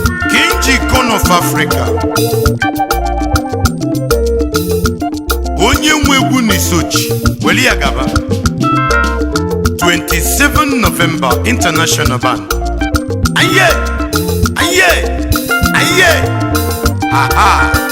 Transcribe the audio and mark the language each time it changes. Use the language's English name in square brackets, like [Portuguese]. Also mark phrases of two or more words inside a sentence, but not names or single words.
[English] King Jikon of Africa. [Igbo] Onye nwe egwu n'Isochi, weli ya gaba. [English] Twenty-seven November International Band. Aye! Aye! Aye! Ha, ha!